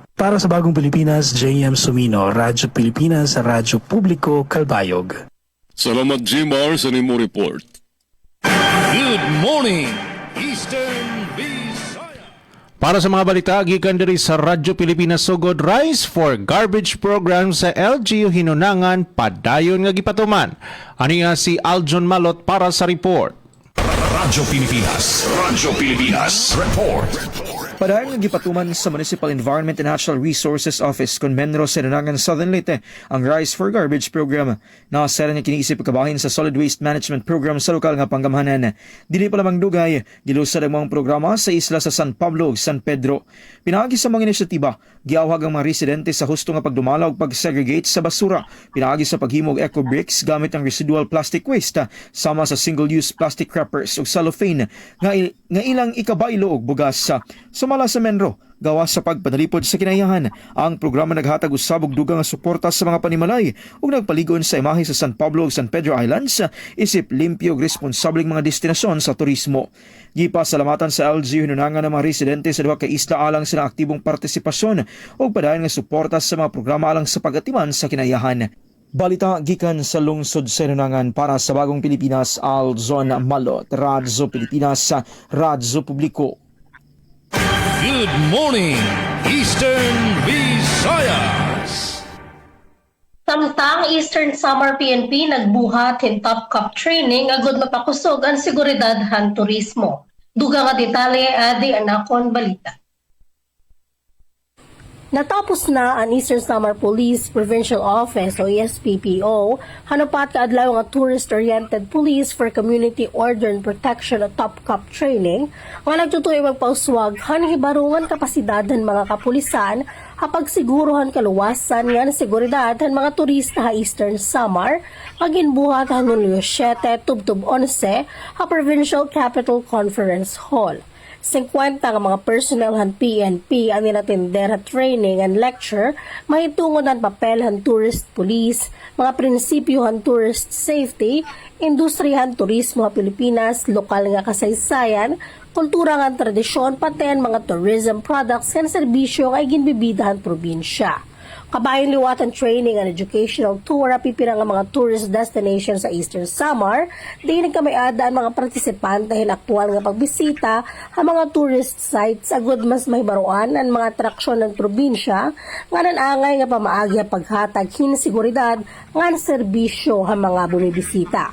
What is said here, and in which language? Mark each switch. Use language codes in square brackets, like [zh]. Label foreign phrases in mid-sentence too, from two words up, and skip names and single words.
[tl] Para sa Bagong Pilipinas, JM Sumino, Radyo Pilipinas, Radyo Publiko, Calbayog. [ceb] Salamat Jmar sa nimo report. [en] Good morning, Eastern Visayas. [ceb] Para sa mga balita, gikan diri sa Radyo Pilipinas sugod Rise for Garbage program sa LGU Hinunangan padayon nga gipatuman. Ani nga si Aljon Malot para sa report. Radyo Pilipinas report. Padayon nga gipatuman sa Municipal Environment and Natural Resources Office kon Menro sa Hinunangan Southern Leyte ang Rise for Garbage program. Nakasara niya kiniisip pagkabahin sa Solid Waste Management Program sa lokal nga panggamhanan. Dili pa lamang dugay, gilusad ang mga programa sa isla sa San Pablo ug San Pedro. Pinaagi sa mga inisyatiba, giawhag ang mga residente sa husto nga pagdumalaw ug pag-segregate sa basura. Pinaagi sa paghimog eco bricks gamit ang [en] residual plastic waste [ceb] sama sa [en] single-use plastic wrappers [ceb] ug cellophane nga ilang ikabaylo og bugas. Sumala sa Menro, gawas sa pagpadalipod sa kinayahan, ang programa naghatag usab og dugang nga suporta sa mga panimalay ug nagpaligon sa imahe sa San Pablo ug San Pedro Islands isip limpyo ug responsableng mga destinasyon sa turismo. Gipasalamatan sa LGU Hinunangan ng mga residente sa duha ka isla alang sila aktibong partisipasyon ug padayon nga suporta sa mga programa alang sa pag-atiman sa kinayahan. Balita gikan sa lungsod sa Hinunangan para sa Bagong Pilipinas, Aljon Malot, Radyo Pilipinas, Radyo Publiko. [en] Good morning, Eastern Visayas. [war] Samtang Eastern Samar PNP nagbuhat in Top Cup training agud mapakusog ang seguridad han turismo. Duga nga detalye adi anakon balita. Natapos na ang Eastern Samar Police Provincial Office o ESPPO, hanupat ka adlaw nga [en] tourist-oriented police for community order and protection [war] at Top Cup training, nga nagtutuloy magpauswag han hibarungan kapasidad ng mga kapulisan hapag siguruhan kaluwasan nga seguridad han mga turista ha Eastern Samar, paginbuhat han Hulyo 7, tubtub 11 ha Provincial Capital Conference Hall. 50 nga mga personnel han PNP ang ninatender ha [en] training and lecture, [war] mahitungod ang papel han [en] tourist police, [war] mga prinsipyo han [en] tourist safety, [war] industrihan turismo ha Pilipinas, lokal nga kasaysayan, kultura nga tradisyon, pati ang mga [en] tourism products [war] and serbisyo nga ginbibida han probinsya. Kabayan liwatan [en] training and educational tour [war] pipirang ang mga [en] tourist destination [war] sa Eastern Samar. Di nagkamay-ada ang mga partisipante hin aktual nga pagbisita ang mga [en] tourist sites [war] agud mas mahibaruan ang mga atraksyon ng probinsya nga nanangay nga pamaagi ang paghatag hinseguridad nga serbisyo ang mga bumibisita.